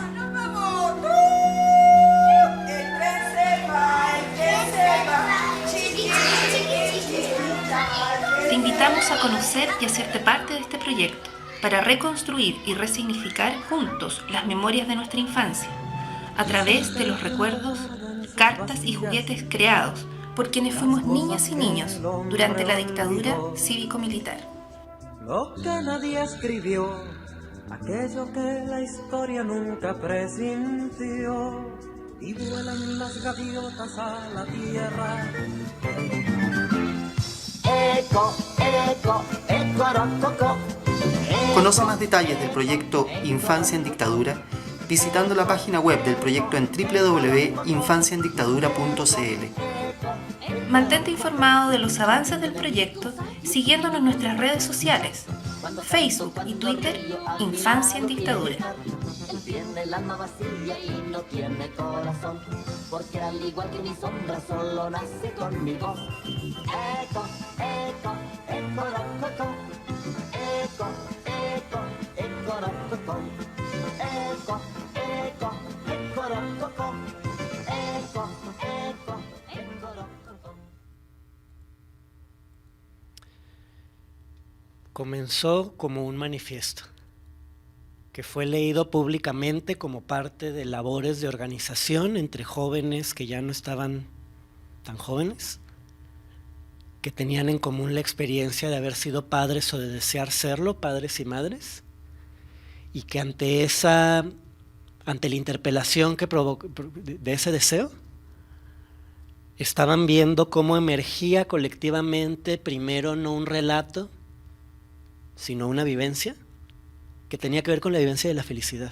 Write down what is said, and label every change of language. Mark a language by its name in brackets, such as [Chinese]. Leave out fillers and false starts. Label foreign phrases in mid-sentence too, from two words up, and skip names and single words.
[Spanish] Te invitamos a conocer y hacerte parte de este proyecto para reconstruir y resignificar juntos las memorias de nuestra infancia, a través de los recuerdos, cartas y juguetes creados por quienes fuimos niñas y niños durante la dictadura cívico-militar. Lo que nadie escribió, aquello que la historia nunca presintió, y vuelan las gaviotas a la tierra. Eco, eco, eco, rococo. Conoce más detalles del proyecto Infancia en Dictadura visitando la página web del proyecto en www.infanciaendictadura.cl. Mantente informado de los avances del proyecto siguiéndonos en nuestras redes sociales, Facebook y Twitter, Infancia en Dictadura. Tiene el alma vacía y no tiene corazón, porque al igual que mi sombra solo nace con mi voz. Eco, eco, eco, rococo. Eco, eco, eco, rococo. Eco, eco, eco, rococo. Eco, eco, eco, rococo. Comenzó como un manifiesto que fue leído públicamente como parte de labores de organización entre jóvenes que ya no estaban tan jóvenes, que tenían en común la experiencia de haber sido padres o de desear serlo, padres y madres, y que ante la interpelación que provocó de ese deseo, estaban viendo cómo emergía colectivamente primero no un relato, sino una vivencia que tenía que ver con la vivencia de la felicidad.